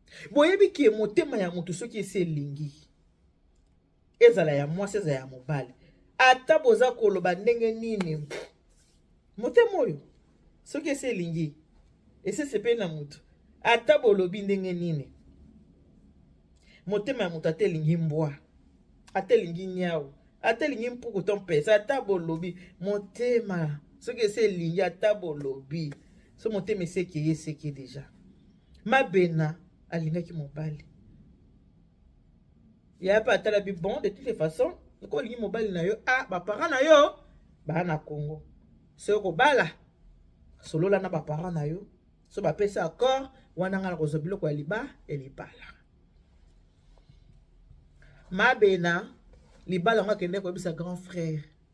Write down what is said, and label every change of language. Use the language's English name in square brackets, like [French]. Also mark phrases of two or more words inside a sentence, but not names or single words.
[Lingala] Boyebi ke motema ya moto soki esi elingi, ezala ya mwasi, ezala ya mobali, ata boza koloba ndenge nini, motema oyo soki esi elingi, esi esepeli na moto, ata bolobi ndenge nini, motema ya moto ata elingi mbwa, ata elingi nyau, ata elingi mpuku to mpesa, ata bolobi, motema soki esi elingi, ata bolobi, so motema esi ekeye, esi eke deja. Mabena alingaki mobali. Ya pa atala bi, [French] bon, de toutes les façons, [Lingala] oko olingi mobali na yo, ah, ba parents na yo, ba na Congo. So oko bala, solola na ba parents na yo, so ba pesa accord, wana nga na kozwa biloko ya liba, ya libala. Mabena, libala ngo akende koyebisa grand frère.